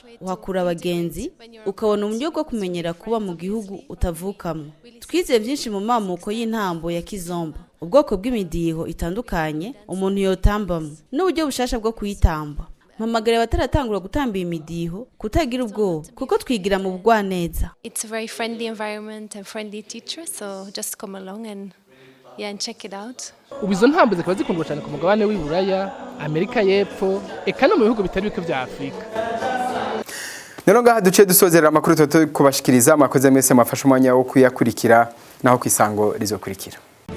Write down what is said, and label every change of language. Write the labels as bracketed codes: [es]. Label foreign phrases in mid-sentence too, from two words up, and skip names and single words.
[rn] Uhakura abagenzi, ukabona uburyo bwo kumenyera kuba mu gihugu utavukamo. Twize byinshi mu mamuko y'intambo ya Kizomba, ubwoko bw'imidiho itandukanye umuntu yotambamo, n'uburyo bushasha bwo kuyitamba. Mpamagara abataratangura gutamba imidiho kutagira ubwoba, kuko twigira mu bugwaneza. [en] It's a very friendly environment and friendly teacher, so just come along and check it out. [rn] Ubu izo ntambo zikaba zikundwa cyane ku mugabane w'i Buraya, Amerika y'Epfo, eka no mu bihugu bitari bike bya Afrika. Nero ngaha duce dusozera amakuru toto kubashikiriza, mwakoze mwese mwafasha umwanya wo kuyakurikira, naho kwisango rizokurikira.